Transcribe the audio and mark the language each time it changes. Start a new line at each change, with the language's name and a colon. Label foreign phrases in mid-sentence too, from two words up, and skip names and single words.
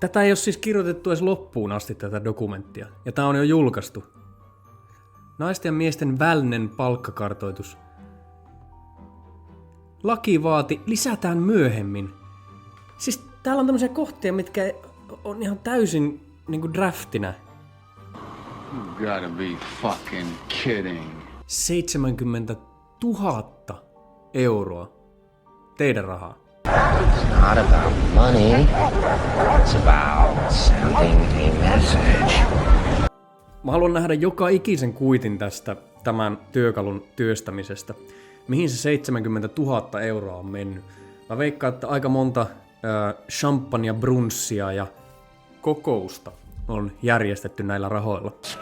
Finnish: Tätä ei ole siis kirjoitettu edes loppuun asti tätä dokumenttia, ja tää on jo julkaistu. Naisten ja miesten välinen palkkakartoitus. Laki vaati, lisätään myöhemmin. Siis täällä on tämmöisiä kohtia, mitkä on ihan täysin niinku draftina.
English: You gotta be fucking kidding.
Finnish: 70 000 euroa. Teidän rahaa.
English: It's not about money. It's about sending a message.
Finnish: Mä haluan nähdä joka ikisen kuitin tästä tämän työkalun työstämisestä. Mihin se 70 000 euroa on mennyt. Mä veikkaan, että aika monta champagne brunssia ja kokousta on järjestetty näillä rahoilla.